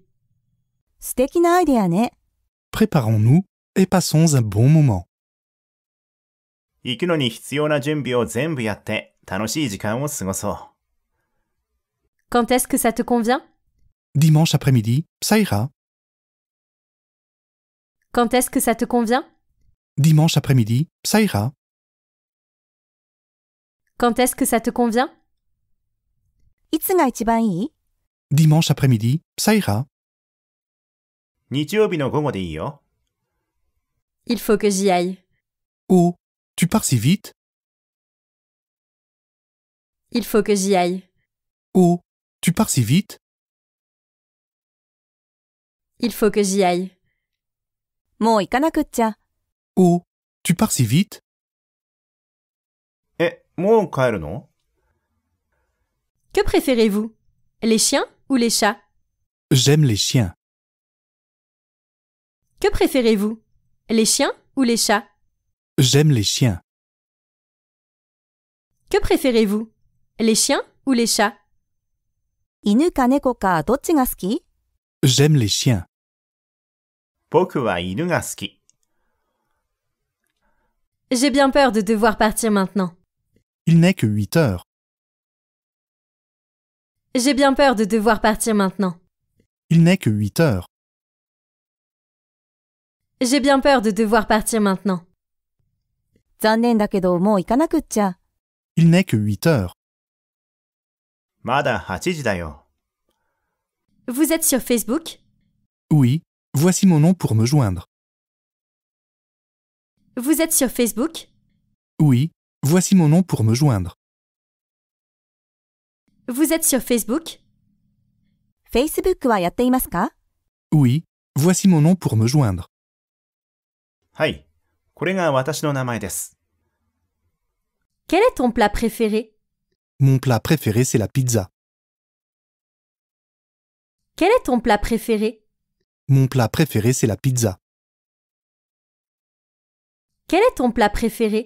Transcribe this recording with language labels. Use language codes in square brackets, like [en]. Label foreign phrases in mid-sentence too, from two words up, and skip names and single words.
[ja] 素敵なアイデアね。 [fr] Préparons-nous et passons un bon moment. [ja] 行くのに必要な準備を全部やって楽しい時間を過ごそう。 [fr] Quand est-ce que ça te convient? Dimanche après-midi, ça ira. Quand est-ce que ça te convient? Dimanche après-midi, ça ira. Quand est-ce que ça te convient? [ja] いつが一番いい？ [fr] Dimanche après-midi, ça ira. [ja] 日曜日の午後でいいよ。 [fr] Il faut que j'y aille. Oh, tu pars si vite? Il faut que j'y aille. Oh, tu pars si vite? Il faut que j'y aille. [ja] もう行かなくっちゃ。 [fr] Oh, tu pars si vite? [ja] もう帰るの？ [fr] Que préférez-vous? Les chiens ou les chats? J'aime les chiens. Que préférez-vous? Les chiens ou les chats? J'aime les chiens. Que préférez-vous? Les chiens ou les chats? [ja] 犬か猫かどっちが好き？ [fr] J'aime les chiens. [ja] 僕は犬が好き。 [fr] J'ai bien peur de devoir partir maintenant. Il n'est que 8 heures. J'ai bien peur de devoir partir maintenant. Il n'est que 8 heures. J'ai bien peur de devoir partir maintenant. [ja] 残念だけどもう行かなくっちゃ。 [fr] Il n'est que 8 heures. [ja] まだ8時だよ。 [fr] Vous êtes sur Facebook? Oui, voici mon nom pour me joindre. Vous êtes sur Facebook? Oui, voici mon nom pour me joindre. Vous êtes sur Facebook? [ja] Facebook はやっていますか？ [fr] Oui, voici mon nom pour me joindre. [ja] はい。これが私の名前です。 [fr] Quel est ton plat préféré? Mon plat préféré, c'est la pizza. Quel est ton plat préféré? Mon plat préféré, c'est la pizza. Quel est ton plat préféré?